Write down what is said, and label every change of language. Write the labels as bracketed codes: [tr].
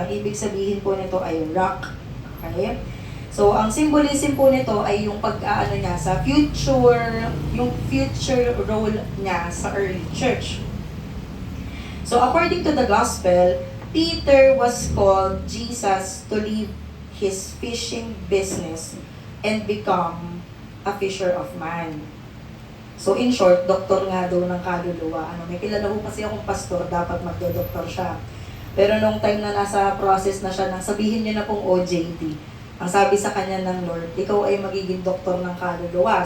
[tl] Ang ibig sabihin po nito ay rock. Okay? So, ang symbolism po nito ay yung pag-aano niya sa future, yung future role niya sa early church. [en] So, according to the gospel, Peter was called Jesus to leave his fishing business and become a fisher of man. [tl] So in short, doktor nga daw ng kaluluwa. May kilala ko kasi akong pastor, dapat magdo-doktor siya. Pero nung time na nasa process na siya, sabihin niyo na pong OJT. Ang sabi sa kanya ng Lord, ikaw ay magiging doktor ng kaluluwa.